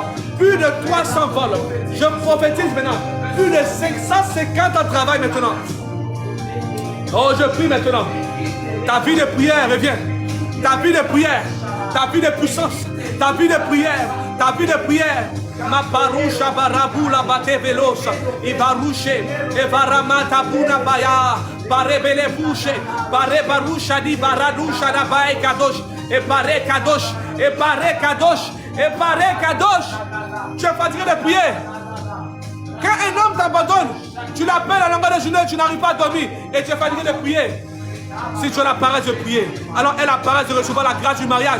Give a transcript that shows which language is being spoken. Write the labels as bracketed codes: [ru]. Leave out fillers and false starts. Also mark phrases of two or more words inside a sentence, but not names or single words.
[fr] Plus de 300 vols. Je prophétise maintenant. Plus de 550 ans de travail maintenant. Oh, je prie maintenant. Ta vie de prière revient. Ta vie de prière, ta vie de puissance, ta vie de prière, ta vie de prière. Ma paroucha barabou la bate velosa, et barouche, et varamata buna baya, barebele bouche, bare baroucha di baradoucha da bae kadosh, et bare kadosh, et bare kadosh, et bare kadosh. Tu es fatigué de prier. Quand un homme t'abandonne, tu l'appelles à l'envers de journée, tu n'arrives pas à dormir, et tu es fatigué de prier. Si tu as la paresse de prier, alors elle a la paresse de recevoir la grâce du mariage.